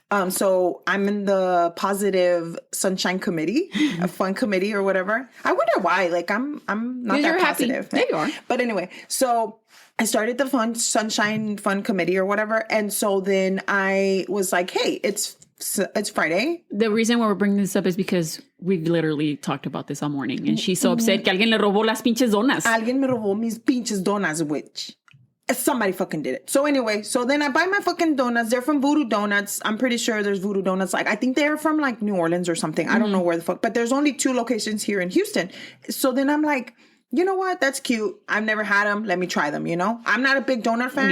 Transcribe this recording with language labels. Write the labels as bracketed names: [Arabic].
[English] So I'm in the positive sunshine committee, a fun committee or whatever. I wonder why. Like I'm not that positive. Happy. There you are. But anyway, so I started the sunshine fun committee or whatever. And so then I was like, hey, it's Friday. The reason why we're bringing this up is because we've literally talked about this all morning. And she's so upset [Spanish] que alguien le robó las pinches donas. Alguien me robó mis pinches donas, [English] which somebody fucking did it. So anyway, so then I buy my fucking donuts. They're from Voodoo Donuts. I'm pretty sure there's Voodoo Donuts. Like, I think they're from like New Orleans or something. I don't know where the fuck, but there's only 2 locations here in Houston. So then I'm like, you know what? That's cute. I've never had them. Let me try them, you know? I'm not a big donut fan.